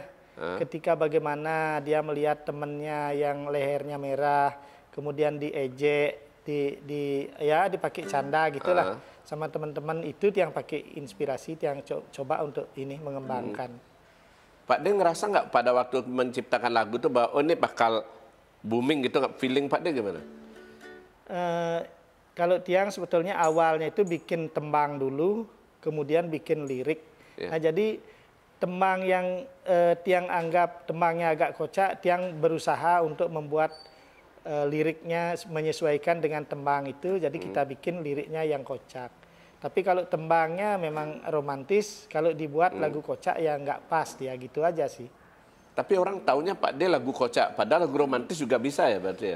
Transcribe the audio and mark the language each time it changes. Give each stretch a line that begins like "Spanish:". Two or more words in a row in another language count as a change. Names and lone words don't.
Indonesian: Ketika bagaimana dia melihat temannya yang lehernya merah, kemudian diejek, dipakai canda gitulah sama teman-teman, itu yang pakai inspirasi yang coba untuk ini mengembangkan. Pak D ngerasa nggak pada waktu menciptakan lagu itu bahwa ini bakal booming gitu, nggak? Feeling Pak D gimana? Kalau tiang sebetulnya awalnya itu bikin tembang dulu, kemudian bikin lirik. Nah jadi tembang yang tiang anggap tembangnya agak kocak, tiang berusaha untuk membuat liriknya menyesuaikan dengan tembang itu, jadi kita bikin liriknya yang kocak. Tapi kalau tembangnya memang romantis, kalau dibuat lagu kocak ya nggak pas dia, gitu aja sih. Tapi orang taunya Pak D lagu kocak, padahal lagu romantis juga bisa ya berarti ya?